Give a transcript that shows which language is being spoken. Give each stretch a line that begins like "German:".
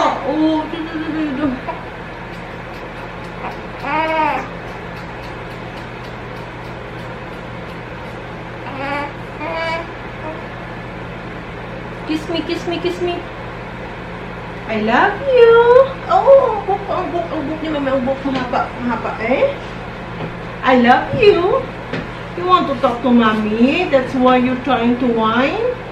English: Oh, kiss me, kiss me, kiss me. I love you.
Filipino: Oh, ang buk ni mama, ang buk mahaba eh.
English: I love you. You want to talk to mommy? That's why you're trying to whine?